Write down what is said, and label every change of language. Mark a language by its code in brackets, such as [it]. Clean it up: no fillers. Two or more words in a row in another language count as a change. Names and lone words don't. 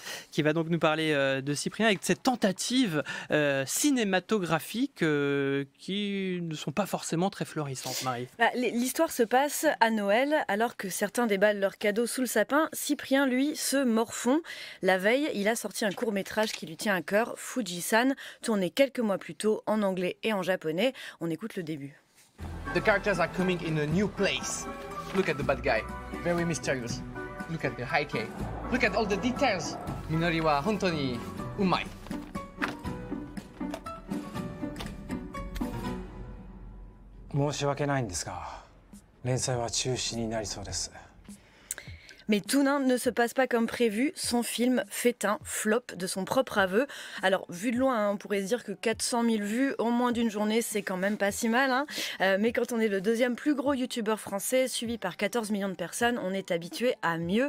[fr] Qui va donc nous parler de Cyprien avec cette tentative cinématographique qui ne sont pas forcément très florissantes, Marie. L'histoire se passe à Noël, alors que certains déballent leurs cadeaux sous le sapin. Cyprien, lui, se morfond. La veille, il a sorti un court-métrage qui lui tient à cœur, Fuji-san, tourné quelques mois plus tôt en anglais et en japonais. On écoute le début. [en] The characters are coming in a new place. Look at the bad guy, very mysterious. Look at the high-key. Look at all the details. [ja] Minoriは本当にうまい. 申し訳ないんですが、連載は中止になりそうです。 [fr] Mais tout ne se passe pas comme prévu. Son film fait un flop de son propre aveu. Alors, vu de loin, on pourrait se dire que 400 000 vues en moins d'une journée, c'est quand même pas si mal. Mais quand on est le deuxième plus gros youtubeur français, suivi par 14 millions de personnes, on est habitué à mieux.